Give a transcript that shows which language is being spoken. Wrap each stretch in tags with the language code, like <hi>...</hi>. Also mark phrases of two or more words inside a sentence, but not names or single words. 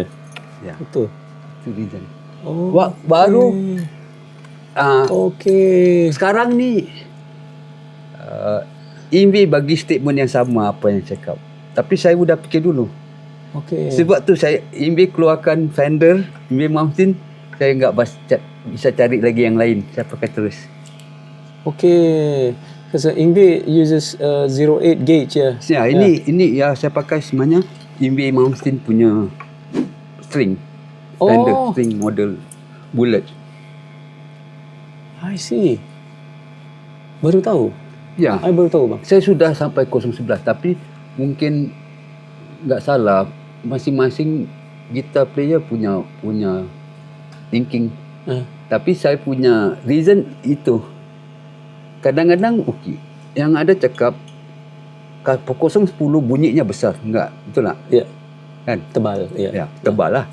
<ms>Iya. Ya. Betul. Itu reason. Oh. Baru Okay. Sekarang ni Invi bagi statement yang sama apa yang cakap. Tapi saya sudah fikir dulu. Okay. Sebab tu saya Invi keluarkan Fender, Invi Mountain, saya enggak bisa cari lagi yang lain. Saya pakai terus. Okay.</ms> <en>Because Ingve uses 08 gauge, yeah.</en> <ms>Ya, ini ya saya pakai sebenarnya Invi Mountain punya string.</ms> <en>Fender string model bullet. I see.</en> <ms>Baru tahu. Ya. I baru tahu, bang. Saya sudah sampai 011 tapi mungkin enggak salah, masing-masing</ms> <en>guitar player</en> <ms>punya thinking. Tapi saya punya reason itu. Kadang-kadang okey. Yang ada cakap pukul 010 bunyinya besar. Enggak, betul tak? Ya. Kan? Tebal, ya. Ya, tebal lah.</ms>